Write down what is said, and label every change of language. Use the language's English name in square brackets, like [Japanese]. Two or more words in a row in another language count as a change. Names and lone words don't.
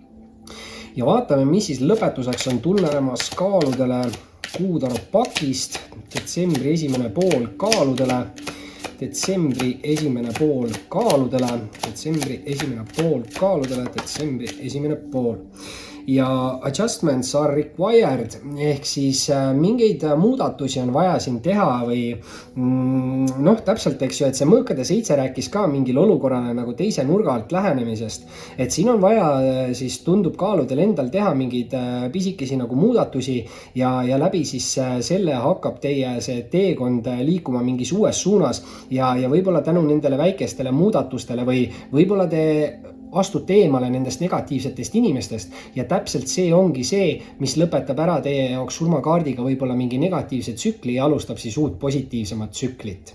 [Estonian] Ja vaatame, mis siis lõpetuseks on tulemas kaaludele kuutaru pakist. Detsembri esimene pool kaaludele. Detsembri esimene pool kaaludele. Detsembri esimene pool. Ja [English] adjustments are required [Estonian] ehk siis mingeid muudatusi on vaja siin teha või noh, täpselt, eks ju, et see mõõkade 7 rääkis ka mingil olukorrale nagu teise nurga alt lähenemisest, et siin on vaja siis tundub kaaludel endal teha mingeid pisikesi nagu muudatusi ja läbi siis selle hakkab teie see teekond liikuma mingis uues suunas ja võib-olla tänu nendele väikestele muudatustele või võib-olla te astute eemale nendest negatiivsetest inimestest ja täpselt see ongi see, mis lõpetab ära teie jaoks surmakaardiga võib-olla mingi negatiivse tsükli ja alustab siis uut positiivsemat tsüklit.